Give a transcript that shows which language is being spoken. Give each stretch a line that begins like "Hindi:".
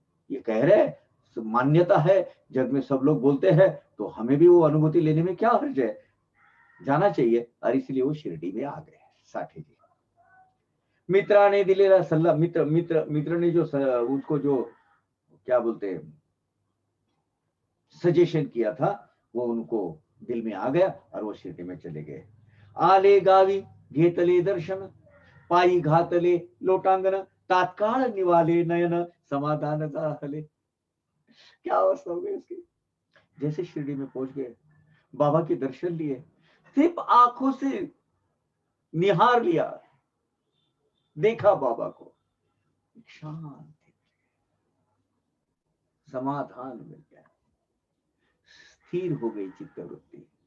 Hindi: ये कह रहे मान्यता है, जग में सब लोग बोलते हैं, तो हमें भी वो अनुभूति लेने में क्या हर्ज है, जाना चाहिए। और इसलिए वो शिरडी में आ गए साठी जी।
Marathi: मित्राने दिलेला सल्ला,
Hindi: मित्र ने जो उसको जो क्या बोलते हैं सजेशन किया था, वो उनको दिल में आ गया और वो शिरडी में चले गए।
Marathi: आले गावी घेतले दर्शन, पायी घातले लोटांगण, तात्काळ निवाले नयन, समाधान झाले।
Hindi: क्या अवस्था हो गई उसकी। जैसे शिरडी में पहुंच गए, बाबा के दर्शन लिए, सिर्फ आंखों से निहार लिया, देखा बाबा को, शांति, समाधान मिल गया, स्थिर हो गई चित्तवृत्ति।